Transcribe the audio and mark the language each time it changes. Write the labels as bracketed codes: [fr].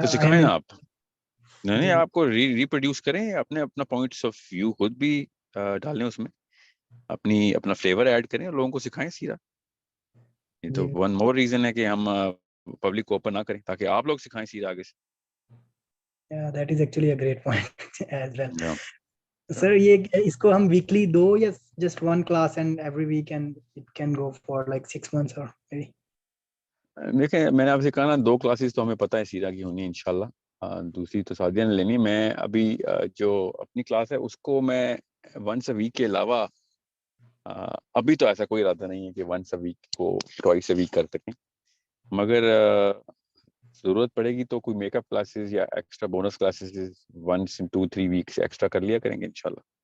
[ur] تو سکھائیں نا آپ. نہیں, آپ کو ریپروڈیوس کریں, اپنا پوائنٹس آف ویو خود بھی ڈالیں اس میں, اپنا فلیور ایڈ کریں اور لوگوں کو سکھائیں سیدھا. یہ تو ون مور ریزن ہے کہ ہم پبلک کو اوپن نہ کریں تاکہ آپ لوگ سکھائیں سیدھا آگے سے. [en] That is actually a great point as well. [ur] سر یہ اس کو ہم ویکلی 2 یا [en] just 1 class and every week and it can go for like 6 months or maybe? [ur] دیکھیں میں نے آپ سے کہا نا 2 کلاسز تو ہمیں پتہ ہے سیرا کی ہونی ہے انشاءاللہ, دوسری تو سعدیہ نے لینی. میں ابھی جو اپنی کلاس ہے اس کو میں ونس اے ویک کے علاوہ ابھی تو ایسا کوئی ارادہ نہیں ہے کہ ونس اے ویک کو ٹوائس اے ویک کر سکیں, مگر ضرورت پڑے گی تو کوئی میک اپ کلاسز یا ایکسٹرا بونس کلاسز ونس ان 2-3 ویک سے ایکسٹرا کر لیا کریں گے انشاءاللہ.